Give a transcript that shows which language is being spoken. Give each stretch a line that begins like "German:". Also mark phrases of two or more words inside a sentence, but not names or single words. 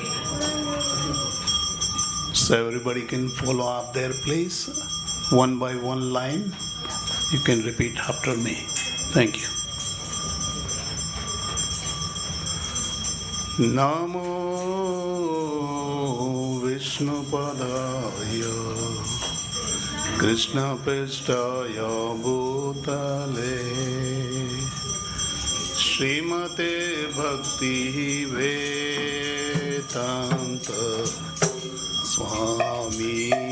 English: So everybody can follow up there, please. One by one line. You can repeat after me. Thank you.
Sanskrit: नमो विष्णुपादाय कृष्ण प्रेष्ठाय भूतले श्रीमते भक्ति वेदान्त स्वामी